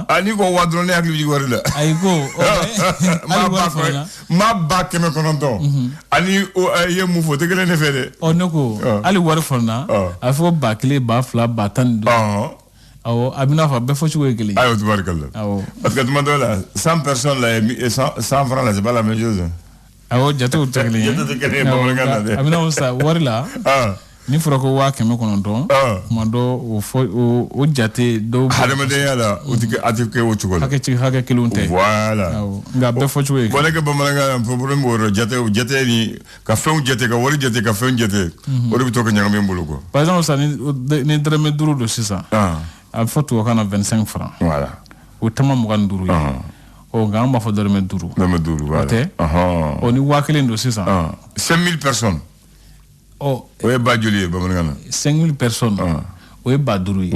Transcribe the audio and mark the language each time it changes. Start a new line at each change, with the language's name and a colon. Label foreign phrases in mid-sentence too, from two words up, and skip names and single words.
Bambara: n'i ko waa dɔrɔn ne hakili bɛ jigin wari la ayi ko hali wari fana na maa 900 ani ye mun fɔ o tɛ kelen ne fɛ dɛ ne ko hali wari fana na a fɔ 1000 2000 10,000 awɔ a bɛna fɔ a bɛɛ fɔ cogo ye kelen ayiwa tubarikala
French: parce que
Bambara: tuma dɔw la 100 personnes la 100 francs la
French: c'est pas la même chose
Bambara: awɔ jatew tɛ kelen ye a bɛna fɔ sa wari la ni fɔra ko 900 tuma dɔ o jate dɔw hadamadenya la a tɛ kɛ o cogo la hakɛ kelenw tɛ voilà nka a bɛɛ fɔ cogo ye bon ne ka bamanankan problème b'o yɔrɔ jate ni ka fɛnw jate ka wari jate ka fɛn jate o de bɛ to ka ɲagami n bolo quoi
French: par exemple
Bambara: sa ni dɔrɔmɛ 5 don sisan a bɛ fɔ tubabukan na 25 francs voilà o tama 25 ye nka an b'a fɔ dɔrɔmɛ 5 voilà o ni 1000 don sisan 5000 personnes o ye ba joli ye bamanankan na 5000 personnes o ye ba 5 ye